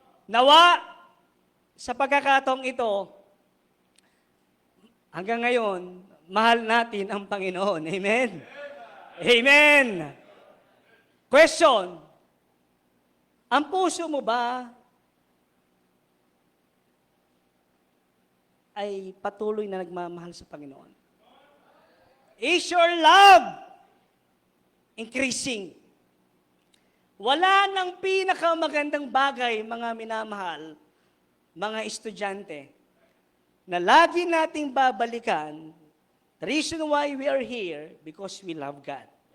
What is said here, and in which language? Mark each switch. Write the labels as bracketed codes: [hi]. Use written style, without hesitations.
[tl] Nawa, sa pagkakataong ito, hanggang ngayon, mahal natin ang Panginoon. Amen? Amen! Question, ang puso mo ba ay patuloy na nagmamahal sa Panginoon? [en] Is your love increasing? [tl] Wala nang pinakamagandang bagay, mga minamahal, mga estudyante, na lagi nating babalikan. [en] The reason why we are here, because we love God.